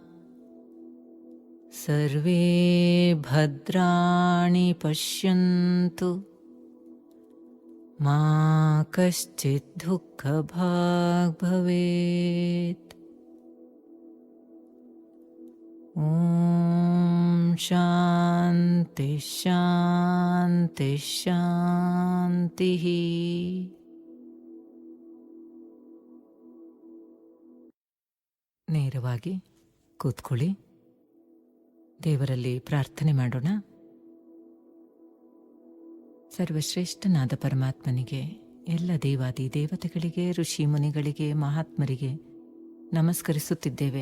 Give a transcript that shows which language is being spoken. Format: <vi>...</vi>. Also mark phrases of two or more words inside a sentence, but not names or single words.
<sa>सर्वे भद्राणि पश्यन्तु, मा कश्चित् दुःखभाग् भवेत्। ॐ शान्ति शान्ति शान्तिः।</sa> <kn>ನೇರವಾಗಿ ಕೂತ್ಕೊಳ್ಳಿ, ದೇವರಲ್ಲಿ ಪ್ರಾರ್ಥನೆ ಮಾಡೋಣ. ಸರ್ವಶ್ರೇಷ್ಠನಾದ ಪರಮಾತ್ಮನಿಗೆ, ಎಲ್ಲ ದೇವಾದಿ ದೇವತೆಗಳಿಗೆ, ಋಷಿ ಮುನಿಗಳಿಗೆ, ಮಹಾತ್ಮರಿಗೆ ನಮಸ್ಕರಿಸುತ್ತಿದ್ದೇವೆ.</kn>